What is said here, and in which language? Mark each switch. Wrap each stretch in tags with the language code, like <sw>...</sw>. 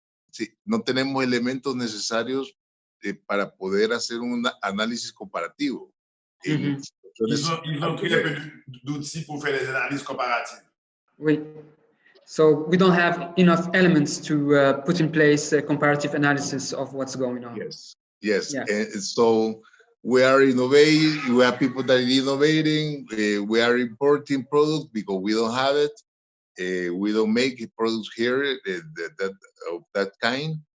<es>Sí, no tenemos elementos necesarios para poder hacer un análisis comparativo.</es> <fr>Ils ont pris un peu d'outils pour faire des analyses comparatives. Oui.</fr> <en>So we don't have enough elements to put in place a comparative analysis of what's going on. Yes. Yeah. And so we are innovating. We have people that are innovating. We are importing products because we don't have it. We don't make products here of that kind.</en>